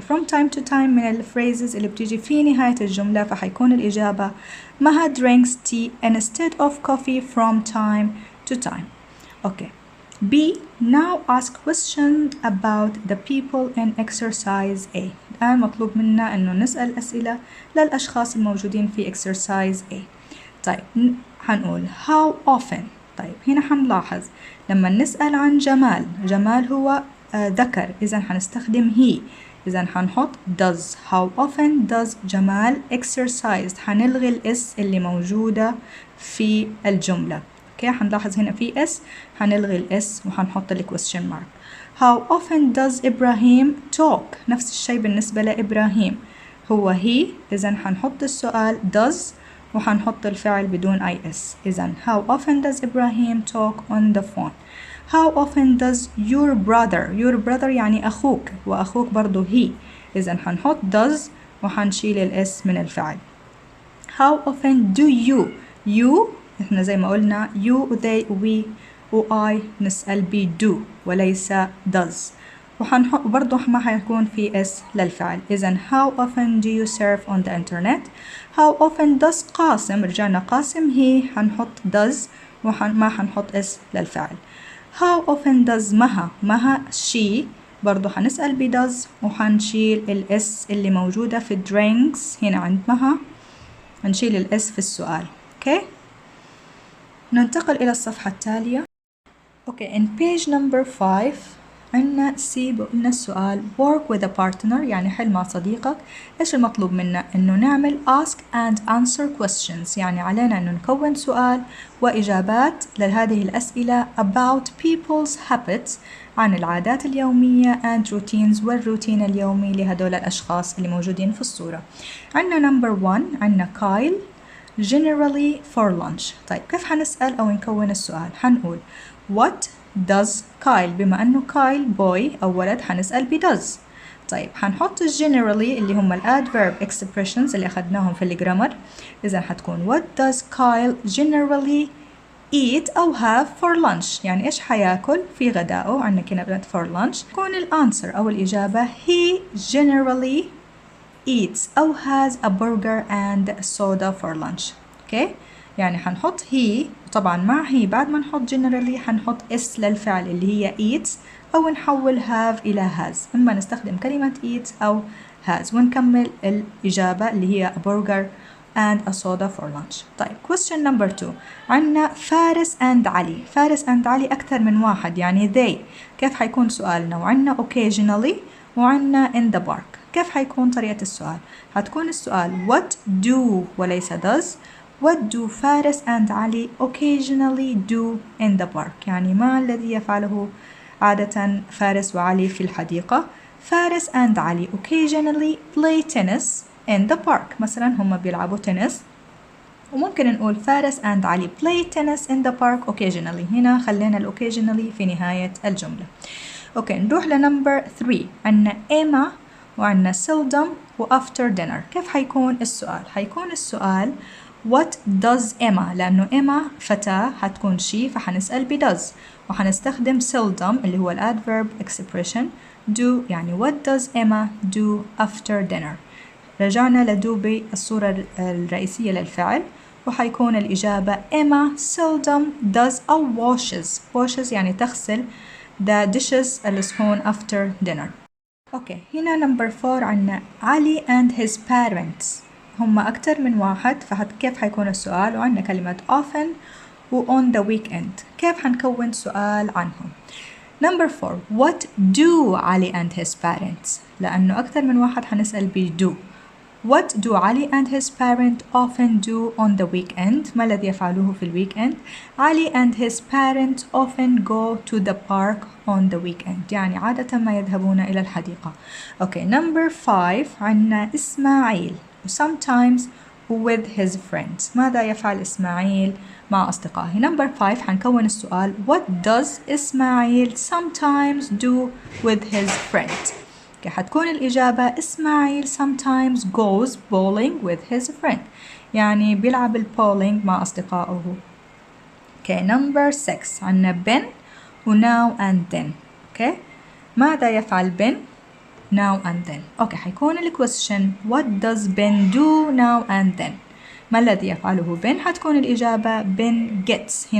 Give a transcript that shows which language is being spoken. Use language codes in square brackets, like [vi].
[en] from time to time [ar] من الphrases اللي بتيجي في نهاية الجملة، فحيكون الإجابة [en] Maha drinks tea instead of coffee from time to time. okay. [ar] B، now ask questions about the people in exercise A. الآن مطلوب منا إنه نسأل أسئلة للأشخاص الموجودين في exercise A. طيب حنقول [en] how often. [ar] طيب هنا حنلاحظ لما نسأل عن جمال هو ذكر، إذا حنستخدم he، إذا حنحط does. [en] how often does [ar] جمال exercise، حنلغي الإس اللي موجودة في الجملة. اوكي، حنلاحظ هنا في اس، حنلغي الاس وحنحط ال question mark. [en] how often does [ar] إبراهيم [en] talk، [ar] نفس الشيء بالنسبة لإبراهيم، هو he، إذا حنحط السؤال does وحنحط الفعل بدون اي اس. [en] إذا how often does Ibrahim talk on the phone. how often does your brother [ar] يعني أخوك، وأخوك برضو he، إذا حنحط does وحنشيل الاس من الفعل. [en] how often do you [ar] احنا زي ما قلنا [en] you they we و I [ar] نسأل ب do وليس does، وحنحط برضو ما حيكون في اس للفعل. [en] إذا how often do you surf on the internet. how often does [ar] قاسم، رجعنا قاسم he، حنحط does ما حنحط اس للفعل. [en] how often does [ar] مها she، برضو حنسأل ب does وحنشيل الاس اللي موجودة في drinks هنا عند مها، هنشيل الاس في السؤال. اوكي، ننتقل إلى الصفحة التالية. [en] okay, in page number 5 [ar] عندنا C بقولنا السؤال [en] work with a partner، [ar] يعني حل مع صديقك. إيش المطلوب منا؟ إنه نعمل [en] ask and answer questions، [ar] يعني علينا إنه نكون سؤال وإجابات لهذه الأسئلة [en] about people's habits، [ar] عن العادات اليومية [en] and routines، [ar] والروتين اليومي لهدول الأشخاص اللي موجودين في الصورة. عندنا [en] number 1، [ar] عندنا كايل [en] generally for lunch. [ar] طيب كيف حنسأل أو نكون السؤال؟ حنقول [en] what does [ar] كايل، بما أنه كايل boy أو ولد حنسأل ب does. طيب حنحط generally اللي هم [en] adverb expressions [ar] اللي أخذناهم في الجرامر، إذا حتكون [en] what does Kyle generally eat أو have for lunch، [ar] يعني إيش حياكل في غدائه، عندنا كلمة [en] for lunch. [ar] تكون الأنسر أو الإجابة [en] he generally eats أو has a burger and soda for lunch. okay. [ar] يعني حنحط he، طبعا مع he بعد ما نحط generally حنحط اس للفعل اللي هي eats، أو نحول have إلى has، إما نستخدم كلمة eats أو has، ونكمل الإجابة اللي هي [en] a burger and a soda for lunch. [ar] طيب [en] question number 2، [ar] عندنا فارس and علي. فارس and علي أكثر من واحد، يعني they. كيف حيكون سؤالنا؟ وعندنا occasionally وعندنا [en] in the park. [ar] كيف حيكون طريقة السؤال؟ هتكون السؤال [en] what do [ar] وليس does. [en] what do Faris and Ali occasionally do in the park، [ar] يعني ما الذي يفعله عادة فارس وعلي في الحديقة. [en] Faris and Ali occasionally play tennis in the park، [ar] مثلا هم بيلعبوا تنس، وممكن نقول [en] Faris and Ali play tennis in the park occasionally. [ar] هنا خلينا [en] occasionally [ar] في نهاية الجملة. أوكي نروح لنمبر 3. عنا [en] Emma [ar] وعنا [en] seldom [ar] و [en] after dinner. [ar] كيف حيكون السؤال؟ حيكون السؤال [en] What does Emma؟ [ar] لأنه Emma فتاة حتكون she فحنسأل ب does، وحنستخدم seldom اللي هو adverb expression do، يعني [en] what does Emma do after dinner. [ar] رجعنا لدو بالصورة الرئيسية للفعل، وحيكون الإجابة [en] Emma seldom does [ar] أو washes يعني تغسل [en] the dishes [ar] الصحون [en] after dinner. [ar] أوكي هنا نمبر 4 عنا علي [en] and his parents. [ar] هم أكتر من واحد، كيف حيكون السؤال؟ وعندنا كلمة often و [en] on the weekend. [ar] كيف حنكون سؤال عنهم؟ نمبر 4 [en] what do [ar] علي and his parents؟ لأنه أكتر من واحد حنسأل ب do. [en] What do Ali and his parents often do on the weekend؟ [ar] ما الذي يفعلوه في الويكند؟ [en] Ali and his parents often go to the park on the weekend، [ar] يعني عادة ما يذهبون إلى الحديقة. [en] Okay, number 5 [ar] عنا [en] Ismail sometimes with his friends. [ar] ماذا يفعل إسماعيل مع أصدقائه؟ number 5 حنكون السؤال [en] What does [ar] إسماعيل [en] sometimes do with his friends؟ [ar] حتكون الإجابة إسماعيل [en] sometimes goes bowling with his friend، [ar] يعني بيلعب البولينج مع أصدقائه. [en] Okay, number 6 [ar] عنا [en] Ben و now and then. Okay, [ar] ماذا يفعل بن [en] now and then؟ Okay, [ar] حيكون الكويستشن [en] What does Ben do now and then؟ [ar] ما الذي يفعله بن؟ حتكون الإجابة [en] Ben gets.